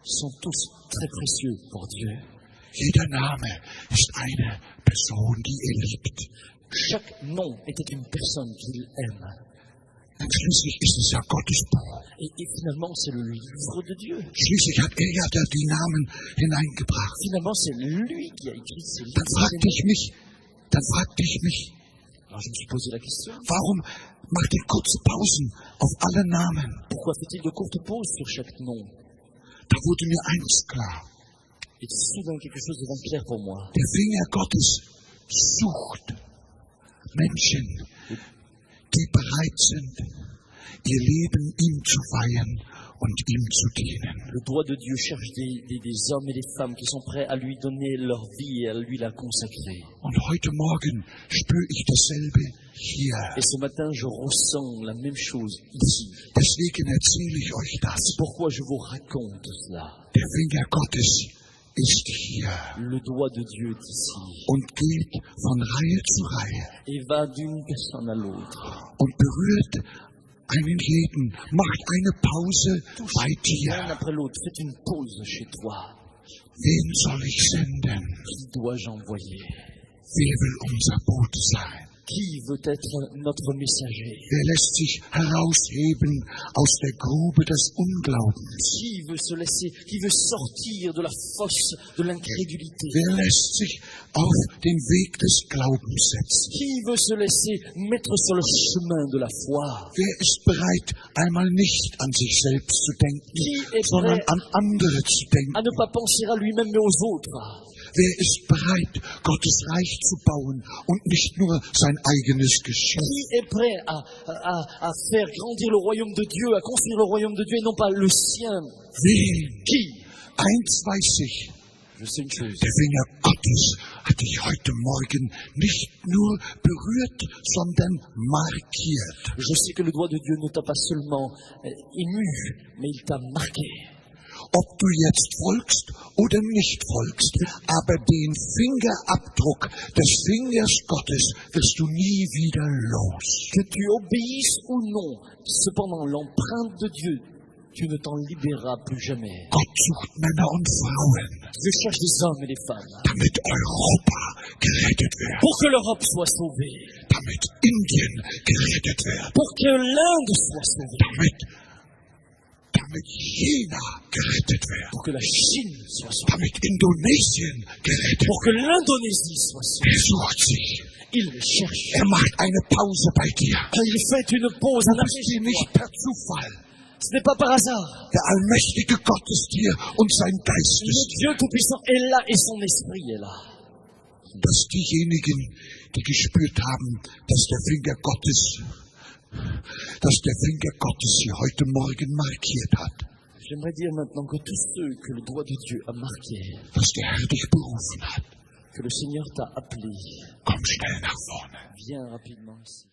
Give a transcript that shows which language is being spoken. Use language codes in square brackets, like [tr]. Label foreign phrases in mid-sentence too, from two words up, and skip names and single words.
[fr] sont tous très précieux pour Dieu. [de] Jeder Name ist eine Person, die er liebt. [fr] Chaque nom était une personne qu'il aime. [de] Und schließlich ist es ja Gottes Buch. [fr] Et finalement, c'est le livre de Dieu. [de] Schließlich hat er ja da die Namen hineingebracht. [fr] Finalement, c'est lui qui a écrit ces [de] Dann fragte ich mich, [fr] Alors je me suis posé la question. [de] warum macht er kurze Pausen auf alle Namen? [fr] Pourquoi fait-il de courtes pauses sur chaque nom? [de] Da wurde mir eins klar. [fr] Et soudain, quelque chose devint clair pour moi. [de] Der Finger Gottes sucht Menschen, die bereit sind, ihr Leben ihm zu weihen und ihm zu dienen. [fr] Le doigt de Dieu cherche des hommes et des femmes qui sont prêts à lui donner leur vie et à lui la consacrer. [de] Und heute Morgen spüre ich dasselbe hier. [fr] Et ce matin, je ressens la même chose ici. [de] Deswegen erzähle ich euch das. [fr] C'est pourquoi je vous raconte cela. [de] Der Finger Gottes ist hier [fr] Le doigt de Dieu est ici [de] und geht von Reihe zu Reihe [fr] et va d'une personne à l'autre [de] und berührt einen jeden, macht eine Pause bei [fr] L'un [de] dir. [fr] après l'autre, faites une pause chez toi. [de] Wen soll ich senden? [fr] Qui dois-je envoyer? [de] Wer will unser Bote sein? [fr] Qui veut être notre messager? [de] Wer lässt sich herausheben aus der Grube des Unglaubens? [fr] Qui veut sortir de la fosse de l'incrédulité? [de] Wer lässt sich auf den Weg des Glaubens setzen? [fr] Qui veut se laisser mettre sur le chemin de la foi? [de] Wer ist bereit, einmal nicht an sich selbst zu denken, [fr] Qui est [de] sondern [fr] prêt [de] an andere zu denken? [fr] à ne pas penser à lui-même mais aux autres? [de] Wer ist bereit, Gottes Reich zu bauen und nicht nur sein eigenes Geschäft? [fr] Qui est prêt à faire grandir le royaume de Dieu, à construire le royaume de Dieu et non pas le sien? [de] Wen? [fr] Qui? [de] Eins weiß ich, [fr] Je sais une chose. [de] der Finger Gottes hat dich heute Morgen nicht nur berührt, sondern markiert. [fr] Je sais que le doigt de Dieu ne t'a pas seulement ému, mais il t'a marqué. [de] Ob du jetzt folgst oder nicht folgst, aber den Fingerabdruck des Fingers Gottes wirst du nie wieder los. [fr] Que tu obéisses ou non, cependant l'empreinte de Dieu, tu ne t'en libéreras plus jamais. [de] Gott sucht Männer und Frauen, [fr] Dieu cherche des hommes et des femmes [de] damit Europa gerettet wird, [fr] pour que l'Europe soit sauvée, [de] damit Indien gerettet wird, [fr] pour que l'Inde soit sauvée, [de] damit China gerettet wird, [fr] pour que la Chine soit sauvée, [de] damit Indonesien gerettet [fr] pour que l'Indonésie soit sauvée. [de] wird. Er sucht sie. [fr] Il les cherche. [de] Er macht eine Pause bei dir. [fr] Il fait une pause, [de] Du [fr] un [de] bist [fr] arrêt [de] dir [fr] chez [de] nicht [fr] toi. [de] per Zufall. [fr] Ce n'est pas par hasard. [de] Der allmächtige Gott ist hier und sein Geist [fr] Le [de] ist hier. [fr] Dieu Tout-Puissant est là et son esprit est là. [de] Dass diejenigen, die gespürt haben, dass der Finger Gottes sie heute Morgen markiert hat, [fr] J'aimerais dire maintenant que tous ceux que le doigt de Dieu a marqués, [de] dass der Herr dich berufen hat, [fr] que le Seigneur t'a appelé, [de] komm schnell nach vorne. [fr] viens rapidement ici.